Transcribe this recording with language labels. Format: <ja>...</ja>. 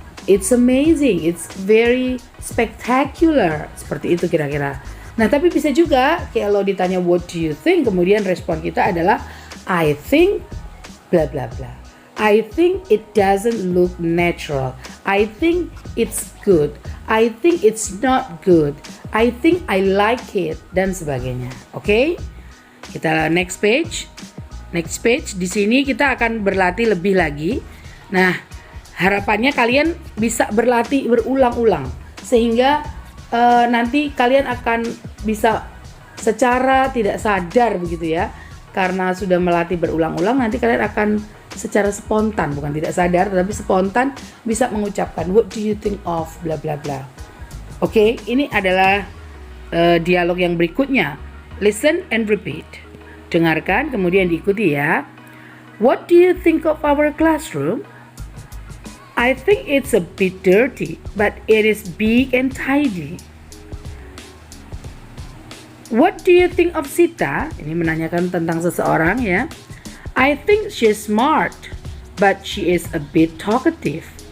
<en>It's amazing, it's very spectacular, seperti itu kira-kira.</en> <id>Nah, tapi bisa juga kalau ditanya what do you think, kemudian respon kita adalah I think bla bla bla.</id> <en>I think it doesn't look natural. I think it's good. I think it's not good. I think I like it dan sebagainya. Oke?</en> <id>Kita next page. Next page. Di sini kita akan berlatih lebih lagi. Nah, harapannya kalian bisa berlatih berulang-ulang sehingga nanti kalian akan bisa secara tidak sadar begitu ya, karena sudah melatih berulang-ulang nanti kalian akan secara spontan, bukan tidak sadar tetapi spontan bisa mengucapkan what do you think of bla bla bla. Oke, ini adalah dialog yang berikutnya. Listen and repeat. Dengarkan kemudian diikuti ya.</id> <en>What do you think of our classroom? I think it's a bit dirty, but it is big and tidy. What do you think of Sita?</en> <id>Ini menanyakan tentang seseorang ya.</id> <en>I think she's smart, but she is a bit talkative.</en>